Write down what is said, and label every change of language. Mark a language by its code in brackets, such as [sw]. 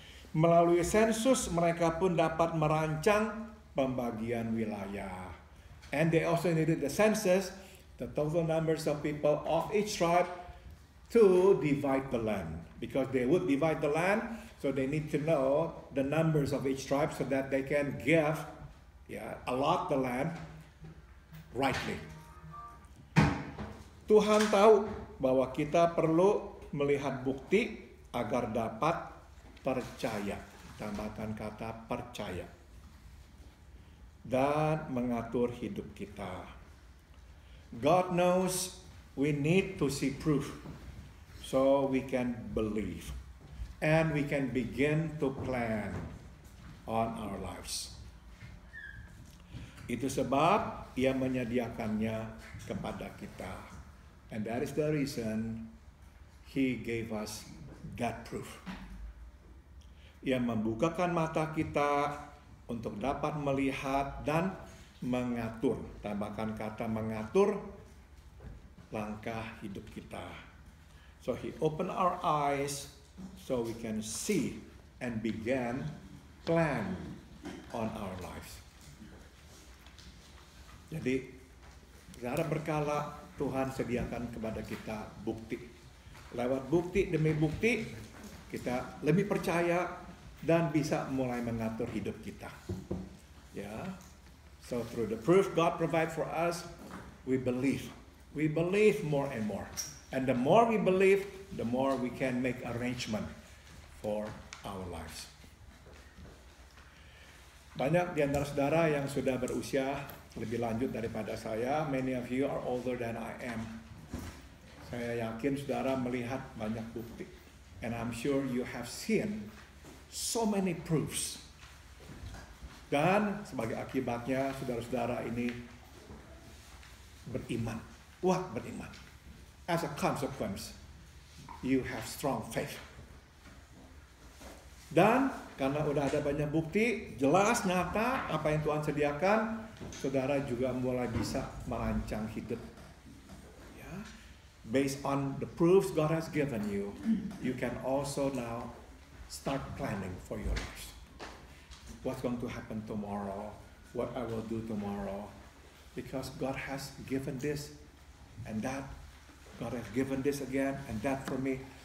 [id] Melalui sensus mereka pun dapat merancang pembagian wilayah. [en] And they also needed the census, the total numbers of people of each tribe, to divide the land. Because they would divide the land, so they need to know the numbers of each tribe so that they can give, allot the land rightly. [id] Tuhan tahu bahwa kita perlu melihat bukti agar dapat percaya. Tambahkan kata percaya. Dan mengatur hidup kita. [en] God knows we need to see proof so we can believe and we can begin to plan on our lives. [id] Itu sebab Ia menyediakannya kepada kita. [en] And that is the reason He gave us that proof. [id] Ia membukakan mata kita untuk dapat melihat dan mengatur. Tambahkan kata mengatur langkah hidup kita. [en] So He opened our eyes so we can see and begin plan on our lives. [id] Jadi, secara berkala Tuhan sediakan kepada kita bukti. Lewat bukti demi bukti, kita lebih percaya dan bisa mulai mengatur hidup kita. Ya. [en] So through the proof God provide for us, we believe. We believe more and more. And the more we believe, the more we can make arrangement for our lives. [id] Banyak di antara saudara yang sudah berusia lebih lanjut daripada saya. [en] Many of you are older than I am. [id] Saya yakin saudara melihat banyak bukti. [en] And I'm sure you have seen so many proofs. [id] Dan sebagai akibatnya saudara-saudara ini beriman. Wah, beriman. [en] As a consequence, you have strong faith. [id] Dan karena udah ada banyak bukti, jelas, nyata apa yang Tuhan sediakan, saudara juga mulai bisa merancang hidup. Ya. [en] Based on the proofs God has given you, you can also now start planning for your life. What's going to happen tomorrow? What I will do tomorrow? Because God has given this and that. God has given this again and that for me.